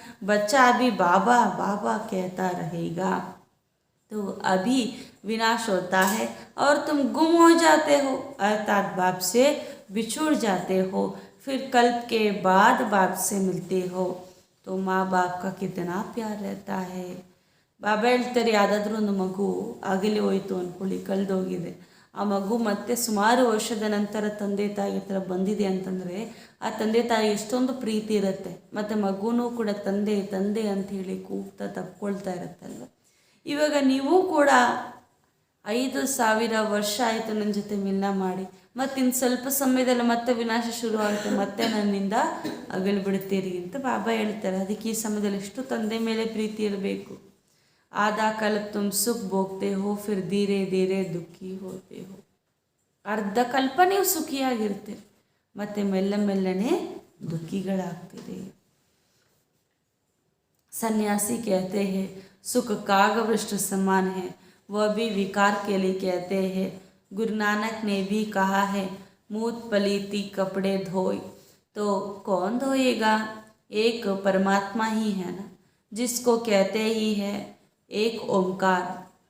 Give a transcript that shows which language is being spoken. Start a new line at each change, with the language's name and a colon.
Hindi: बच्चा अभी बाबा बाबा कहता रहेगा. तो अभी विनाश होता है और तुम गुम हो जाते हो, अर्थात बाप से बिछुड़ जाते हो. फिर कल्प के बाद बाप से मिलते हो. तो माँ बाप का कितना प्यार रहता है.
Kannada: ಬಾಬಾ ಹೇಳ್ತಾರೆ, ಯಾವುದಾದ್ರೂ ಒಂದು ಮಗು ಆಗಲೇ ಹೋಯಿತು ಅಂದ್ಕೊಳ್ಳಿ, ಕಳೆದೋಗಿದೆ. ಆ ಮಗು ಮತ್ತೆ ಸುಮಾರು ವರ್ಷದ ನಂತರ ತಂದೆ ತಾಯಿ ಹತ್ರ ಬಂದಿದೆ ಅಂತಂದರೆ ಆ ತಂದೆ ತಾಯಿ ಎಷ್ಟೊಂದು ಪ್ರೀತಿ ಇರುತ್ತೆ. ಮತ್ತು ಮಗುನೂ ಕೂಡ ತಂದೆ ತಂದೆ ಅಂಥೇಳಿ ಕೂಗ್ತಾ ತಪ್ಕೊಳ್ತಾ ಇರುತ್ತಲ್ವ. ಇವಾಗ ನೀವು ಕೂಡ 5000 ವರ್ಷ ಆಯಿತು ನನ್ನ ಜೊತೆ ಮಿಲನ ಮಾಡಿ, ಮತ್ತು ಇನ್ನು ಸ್ವಲ್ಪ ಸಮಯದಲ್ಲಿ ಮತ್ತೆ ವಿನಾಶ ಶುರು ಆಗುತ್ತೆ, ಮತ್ತೆ ನನ್ನಿಂದ ಅಗಲು ಬಿಡುತ್ತೀರಿ ಅಂತ ಬಾಬಾ ಹೇಳ್ತಾರೆ. ಅದಕ್ಕೆ ಈ ಸಮಯದಲ್ಲಿ ಎಷ್ಟು ತಂದೆ ಮೇಲೆ ಪ್ರೀತಿ ಇರಬೇಕು.
Hindi: आधा कल्प तुम सुख भोगते हो, फिर धीरे धीरे दुखी होते हो.
Kannada: ಅರ್ಧ ಕಲ್ಪ ನೀವು ಸುಖಿಯಾಗಿರ್ತೀರಿ, ಮತ್ತೆ ಮೆಲ್ಲನೆ ದುಃಖಿಗಳಾಗ್ತೀರಿ.
Hindi: सन्यासी कहते हैं सुख कागवृष्ट समान है, वह भी विकार के लिए कहते हैं. गुरु नानक ने भी कहा है मूत पलीती कपड़े धोए. तो कौन धोएगा? एक परमात्मा ही है ना, जिसको कहते ही है एक ओमकार.